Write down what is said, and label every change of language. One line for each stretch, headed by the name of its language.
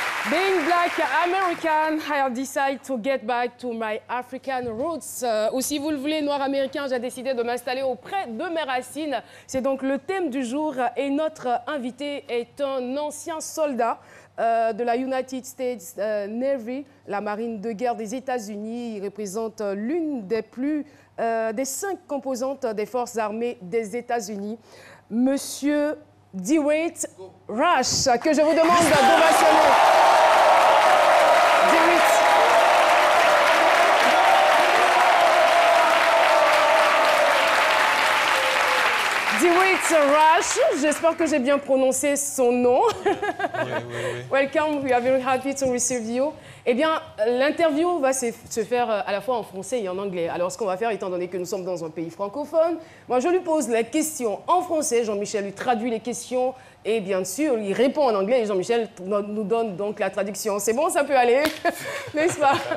English: Being black American, I have decided to get back to my African roots.
French: Ou si vous le voulez, noir américain, j'ai décidé de m'installer auprès de mes racines. C'est donc le thème du jour et notre invité est un ancien soldat de la United States Navy, la marine de guerre des États-Unis. Il représente l'une des 5 composantes des forces armées des États-Unis. Monsieur DeWitt Rush, que je vous demande d'ovationner. DeWitt Rush, j'espère que j'ai bien prononcé son nom. Oui.
English: Welcome, we are very happy to receive you.
French: Eh bien, l'interview va se faire à la fois en français et en anglais. Alors, ce qu'on va faire, étant donné que nous sommes dans un pays francophone, moi, je lui pose la question en français, Jean-Michel lui traduit les questions et bien sûr, il répond en anglais et Jean-Michel nous donne donc la traduction. C'est bon, ça peut aller, n'est-ce pas?